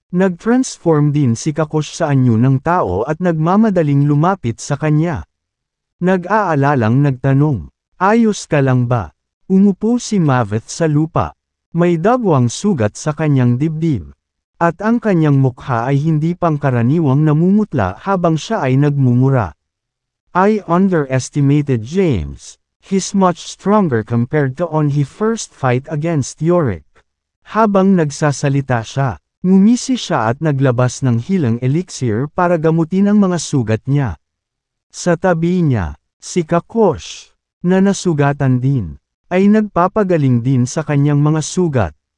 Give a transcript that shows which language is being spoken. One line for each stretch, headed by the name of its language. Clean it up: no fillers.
Filipino: Nag-transform din si Kakosh sa anyo ng tao at nagmamadaling lumapit sa kanya. Nag-aalalang nagtanong, ayos ka lang ba? Umupo si Maveth sa lupa. May dagwang sugat sa kanyang dibdib. At ang kanyang mukha ay hindi pangkaraniwang namumutla habang siya ay nagmumura.
English: I underestimated James. He's much stronger compared to on he first fight against Yorick.
Filipino: Habang nagsasalita siya, ngumisi siya at naglabas ng hilang elixir para gamutin ang mga sugat niya. Sa tabi niya, si Kakosh, na nasugatan din, ay nagpapagaling din sa kanyang mga sugat.